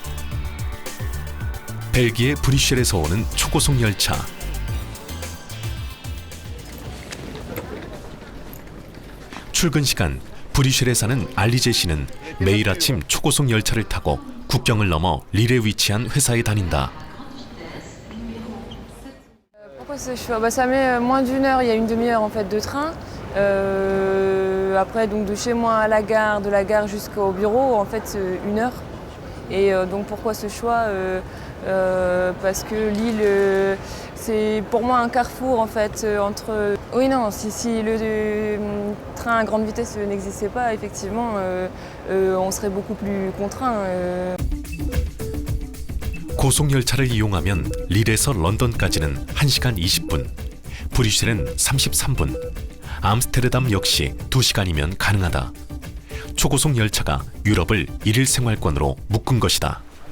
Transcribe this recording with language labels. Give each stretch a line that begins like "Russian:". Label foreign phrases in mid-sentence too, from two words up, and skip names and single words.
Korean: 벨기에 브뤼셀에서 오는 초고속 열차. 출근 시간 브뤼셀에 사는 알리제 씨는 매일 아침 초고속 열차를 타고 국경을 넘어 릴에 위치한 회사에 다닌다.
French: Pourquoi ce choix? Ça met moins d'une heure, il y a une demi-heure en fait de train. Après donc de chez moi à la gare, de la gare jusqu'au bureau, en fait une heure. Et donc pourquoi ce choix? Parce que Lille, c'est pour moi un carrefour en fait entre. Oui non, si le train à grande vitesse n'existait pas, effectivement, on serait beaucoup plus contraint.
Korean: 고속열차를 이용하면 릴에서 런던까지는 1시간 20분, 브뤼셀은 33분, 암스테르담 역시 2시간이면 가능하다. 초고속 열차가 유럽을 일일 생활권으로 묶은 것이다.